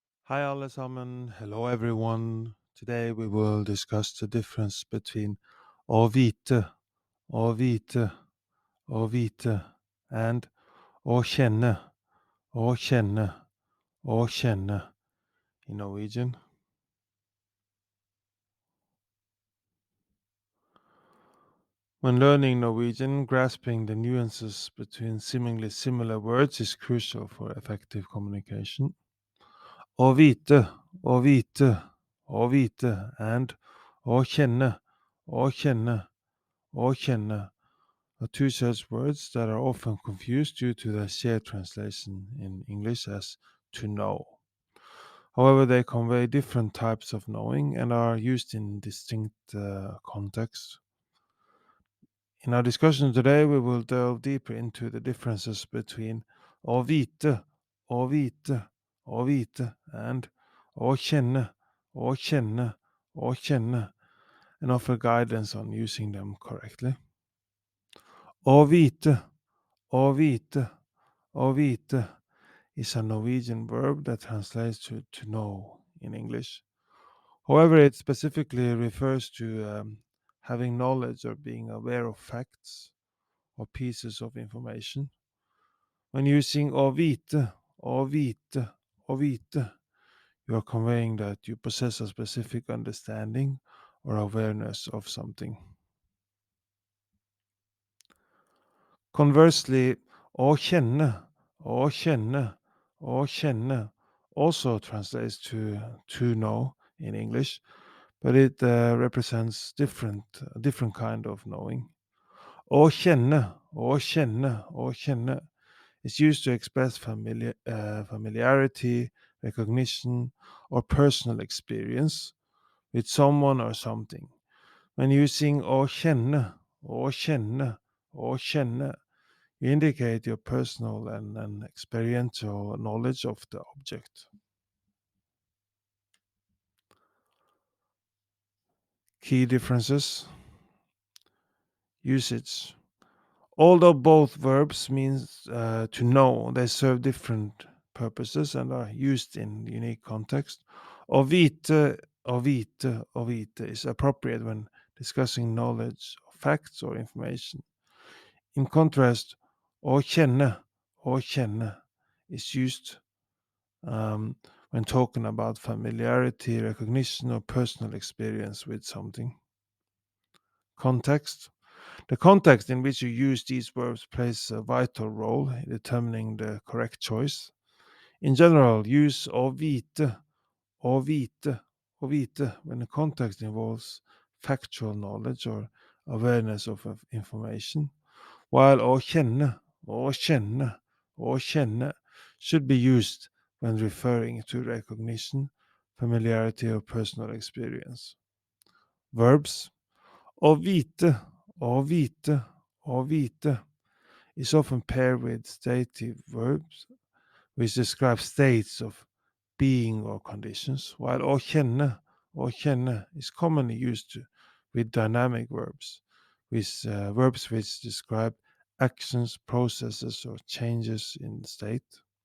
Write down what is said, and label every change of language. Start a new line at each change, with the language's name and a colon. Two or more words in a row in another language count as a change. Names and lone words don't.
Norwegian: Hi alle sammen.
English: Hello everyone. Today we will discuss the difference between
Norwegian: å vite, å vite, å vite,
English: and
Norwegian: å kjenne, å kjenne, å kjenne
English: in Norwegian. When learning Norwegian, grasping the nuances between seemingly similar words is crucial for effective communication.
Norwegian: Å vite, å vite, å vite,
English: and
Norwegian: å kjenne, å kjenne, å kjenne
English: are two such words that are often confused due to their shared translation in English as to know. However, they convey different types of knowing and are used in distinct contexts. In our discussion today, we will delve deeper into the differences between
Norwegian: å vite, å vite, å vite,
English: and
Norwegian: å kjenne, å kjenne, å kjenne,
English: and offer guidance on using them correctly.
Norwegian: Å vite, å vite, å vite
English: is a Norwegian verb that translates to know in English. However, it specifically refers to having knowledge or being aware of facts or pieces of information. When using
Norwegian: å vite, å vite, å vite,
English: you are conveying that you possess a specific understanding or awareness of something. Conversely,
Norwegian: å kjenne, å kjenne, å kjenne
English: also translates to know in English, but it represents a different kind of knowing.
Norwegian: Å kjenne, å kjenne, å kjenne
English: is used to express familiarity, recognition, or personal experience with someone or something. When using
Norwegian: å kjenne, å kjenne, å kjenne,
English: you indicate your personal and experiential knowledge of the object. Key differences. Usage. Although both verbs means to know, they serve different purposes and are used in unique context.
Norwegian: Å vite, å vite, å vite
English: is appropriate when discussing knowledge of facts or information. In contrast,
Norwegian: å kjenne
English: is used when talking about familiarity, recognition, or personal experience with something. Context. The context in which you use these verbs plays a vital role in determining the correct choice. In general, use
Norwegian: å vite, å vite, å vite
English: when the context involves factual knowledge or awareness of information, while
Norwegian: å kjenne, å kjenne, å kjenne
English: should be used when referring to recognition, familiarity, or personal experience. Verbs.
Norwegian: Å vite, å vite, å vite
English: is often paired with dative verbs, which describe states of being or conditions, while
Norwegian: å kjenne
English: is commonly used with dynamic verbs, verbs which describe actions, processes, or changes in state.